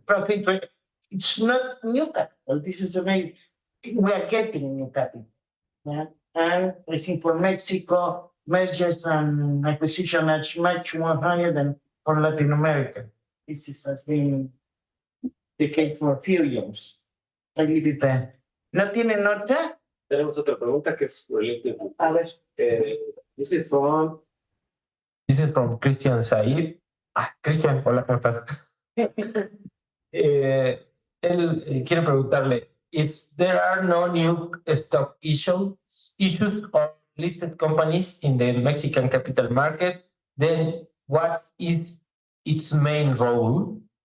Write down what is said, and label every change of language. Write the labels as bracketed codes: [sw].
[en] Profit reinvest. It's not new capital. This is amazing. We are getting new capital. Yeah? And I think for Mexico, mergers and acquisition are much more higher than for Latin America. This has been the case for a few years. I leave it there. [es] ¿No tienen otra? Tenemos otra pregunta que es related. A ver. [en] This is from Christian Said. [es] Christian, hola, ¿cómo estás? Él quiere preguntarle, [en] if there are no new stock issues or listed companies in the Mexican capital market, then what is its main role?